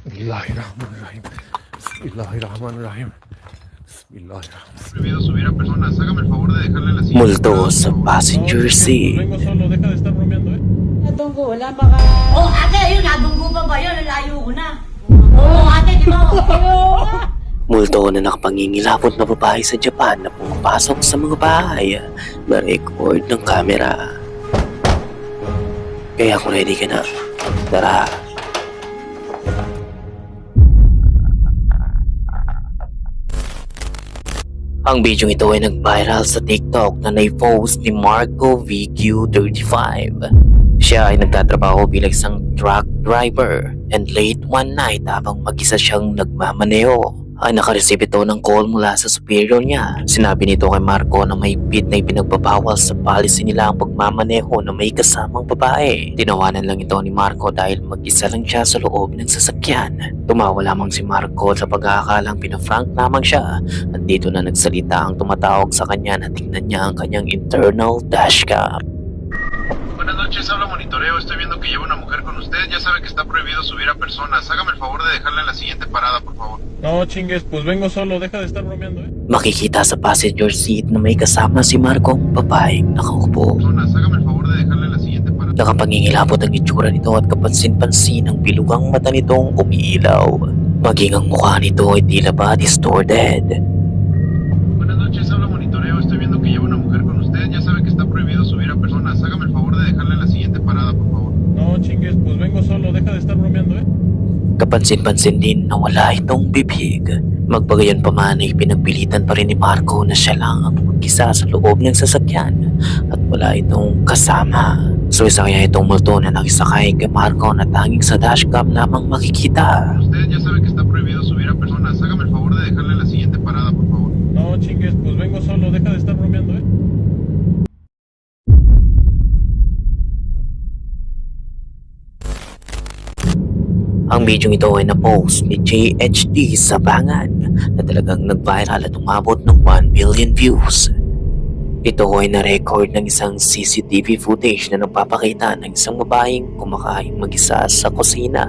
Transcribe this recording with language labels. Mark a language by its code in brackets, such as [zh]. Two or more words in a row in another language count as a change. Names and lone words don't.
[ar] بسم الله الرحمن الرحيم. بسم الله الرحمن الرحيم. بسم الله الرحمن الرحيم. [es] Prohibido subir a personas. Hágame el favor de dejarle la silla. [tl] Multo sa [en] passenger seat. [es] Vengo solo, deja de estar bromeando, [tl] Natunggo, wala baka... Oh, ate, ayun, nadunggo pa ba yun? Layo ko na. Oo, ate, di ba? Multo na nakapangingilabot na babae sa Japan na pumapasok sa mga bahay. Ma-record ng camera. Kaya kung ready ka na, tara. Ang video ito ay nag-viral sa TikTok na nai-post ni Marco VQ35. Siya ay nagtatrabaho bilang isang [en] truck driver and late one night [tl] habang mag-isa siyang nagmamaneho ay nakareceive ito ng call mula sa superior niya. Sinabi nito kay Marco na may bid na ipinagbabawal sa policy nila ang pagmamaneho na may kasamang babae. Tinawanan lang ito ni Marco dahil mag-isa lang siya sa loob ng sasakyan. Tumawa lamang si Marco sa pag-aakalang pinafrank lamang siya at dito na nagsalita ang tumatawag sa kanya na tingnan niya ang kanyang [en] internal dashcam. [es] Buenas noches, habla Monitoreo. Estoy viendo que lleva una mujer con usted. Ya sabe que está prohibido subir a personas. Hágame el favor de dejarla en la siguiente parada, por favor. No chingues, pues vengo solo, deja de estar bromeando, [tl] Makikita sa [en] passenger seat [tl] na may kasama si Marco ang babaeng nakaupo. [es] Personas, hágame el favor de dejarla en la siguiente parada. [tl] Nakapangingilabot ang itsura nito at kapansin-pansin ang bilugang mata nitong umiilaw. Maging ang mukha nito ay tila ba distorted. Buenas noches, habla Monitoreo. Estoy viendo que lleva una mujer con usted. Ya sabe que está prohibido subir a personas. Hágame el favor de dejarla en la siguiente parada, por favor. No chingues, pues vengo solo, deja de estar bromeando, Kapansin-pansin din na wala itong bibig. Magbagayon pa man ay pinagpilitan pa rin ni Marco na siya lang ang mag-isa sa loob ng sasakyan at wala itong kasama. So isa kaya itong multo na nakisakay kay Marco na tanging sa dashcam lamang makikita. [es] Usted ya sabe que está prohibido subir a personas. Hágame el favor de dejarla en la siguiente parada, por favor. No chingues, pues vengo solo, deja de estar bromeando, [tl] Ang video ito ay na-post ni JHD Sabangan na talagang nag-viral at umabot ng 1 [en] million views. [tl] Ito ay na-record ng isang [en] CCTV footage [tl] na nagpapakita ng isang babaeng kumakain mag-isa sa kusina.